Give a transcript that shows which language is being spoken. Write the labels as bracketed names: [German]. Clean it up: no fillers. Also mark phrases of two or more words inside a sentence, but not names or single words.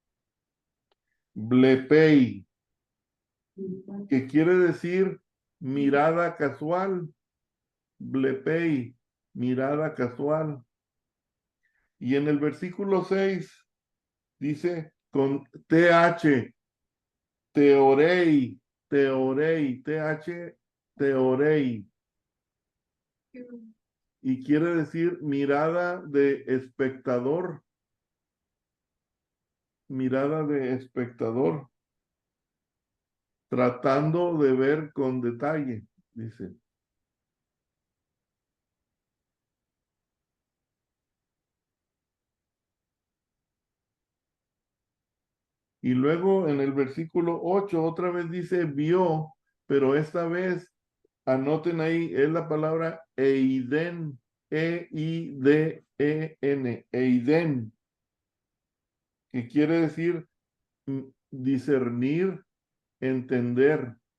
[Spanish] Blepei, que quiere decir mirada casual. Blepei, mirada casual. Y en el versículo 6 dice con TH, teorei, teorei, TH, teorei. Y quiere decir mirada de espectador, mirada de espectador, tratando de ver con detalle, dice. Y luego en el versículo 8 otra vez dice vio, pero esta vez anoten ahí, es la palabra eiden, E-I-D-E-N, eiden, que quiere decir discernir, entender.